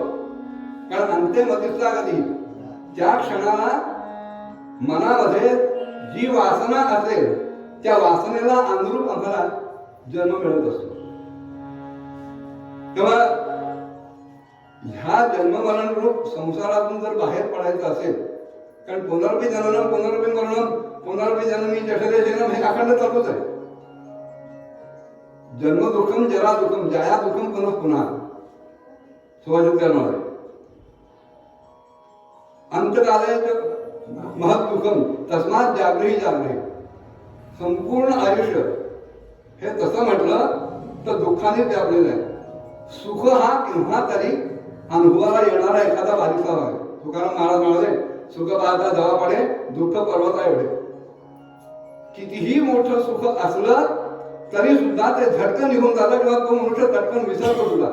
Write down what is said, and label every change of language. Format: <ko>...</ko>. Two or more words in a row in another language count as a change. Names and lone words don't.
<mr>कारण अंत्यमतीचा कधी त्या क्षणाला मनामध्ये जी वासना असेल त्या वासनेला अनुरूप आम्हाला जन्म मिळत असतो. तेव्हा ह्या जन्ममरण रूप संसारातून जर बाहेर पडायचं असेल, कारण</mr> <sa>पुनरपी जननम पुनरपी मरणम पुनरपी जननी जठरे जनम</sa> <mr>हे अखंड चालूच आहे.</mr> <sa>जन्म दुःखम जरा दुःखम जया दुःखम पुनः पुन्हा सुभाषित अंतकाले महत् दुःखम तस्मात जागृही जागृही.</sa> <mr>संपूर्ण आयुष्य हे तसं म्हटलं तर दुःखाने व्यापलेलं आहे. सुख हा केव्हा तरी अनुभवाला येणारा एखादा बारीकसा भाग. तुकाराम महाराज म्हणाले, सुख पाहता जवा पडे दुःख पर्वता एवढे. कितीही मोठं सुख असलं तरी सुद्धा ते झटकन निघून जातं किंवा तो मनुष्य झटकन विसरतो सुद्धा.</mr>